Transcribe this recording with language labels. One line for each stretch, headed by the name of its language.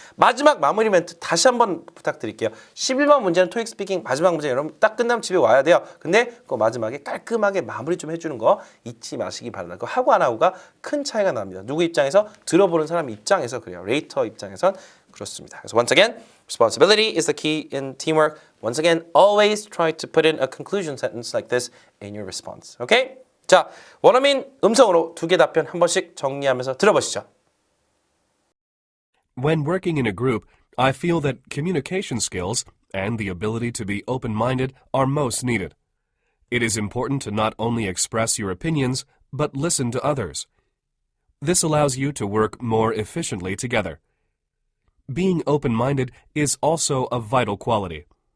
Korean: 마지막 마무리 멘트 다시 한번 부탁드릴게요. 11번 문제는 토익 스피킹 마지막 문제 여러분 딱 끝나면 집에 와야 돼요. 근데 그 마지막에 깔끔하게 마무리 좀 해주는 거 잊지 마시기 바랍니다. 그 하고 안 하고가 큰 차이가 납니다. 누구 입장에서? 들어보는 사람 입장에서 그래요. 레이터 입장에선 그렇습니다. 그래서
English: once again, responsibility is the key in teamwork. Once again, always try to put in a conclusion sentence like this in your response. Okay?
Korean: 자, 원어민 음성으로 두 개 답변 한 번씩 정리하면서 들어보시죠.
English: When working in a group, I feel that communication skills and the ability to be open-minded are most needed. It is important to not only express your opinions, but listen to others. This allows you to work more efficiently together. Being open-minded is also a vital quality.